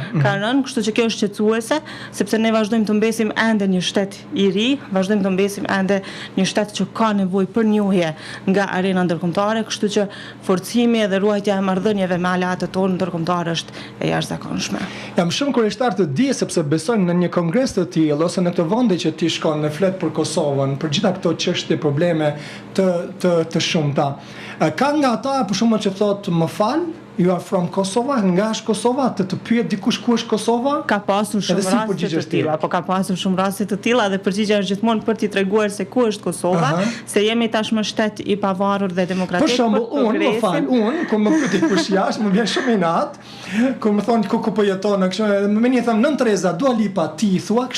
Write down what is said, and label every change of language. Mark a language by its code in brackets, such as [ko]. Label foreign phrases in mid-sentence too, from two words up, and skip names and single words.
[sq] Ka rënë, kështu që kjo është shqetësuese, sepse ne vazhdojmë të mbesim ende një shtet i ri, vazhdojmë të mbesim ende një shtet që ka nevojë për njohje nga arena ndërkombëtare, kështu që forcimi dhe ruajtja e marrëdhënieve me aleatët tonë ndërkombëtar është e jashtëzakonshme. Jam shumë kurioztar të di sepse besoj në një kongres të tillë ose në këtë vende që ti shkon në flet për Kosovën, për gjitha këto çështje, probleme të shumta. Ka nga ata për shembull që thotë më fal, [en] you are from Kosova, [sq] nga është Kosova, të pyet dikush ku është Kosova? Ka pasur shumë raste të tilla, po ka pasur shumë raste të tilla dhe përgjigjja është gjithmonë për t'i treguar se ku është Kosova, se jemi tashmë shtet i pavarur dhe demokratik. Për shembull, unë kur më pyet dikush jashtë, më vjen shumë inat, kur më thonë ku po jeton, kështu, më vjen them Nën Tereza, Dua Lipa, ti thua kështu?